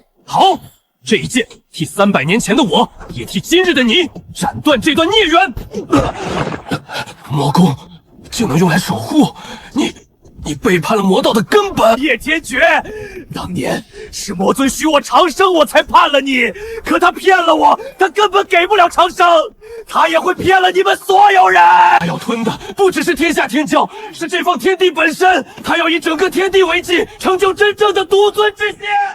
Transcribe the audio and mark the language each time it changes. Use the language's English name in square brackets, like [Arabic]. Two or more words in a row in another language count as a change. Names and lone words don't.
[Chinese] 好，這一劍替300年前的我，也替今日的你，斬斷這段孽緣。魔功就能用來守護你背叛了魔道的根本。葉天絕，當年是魔尊許我長生，我才叛了你。可他騙了我，他根本給不了長生，他也會騙了你們所有人。他要吞的不只是天下天驕，是這方天地本身。他要以整個天地為祭，成就真正的獨尊之仙。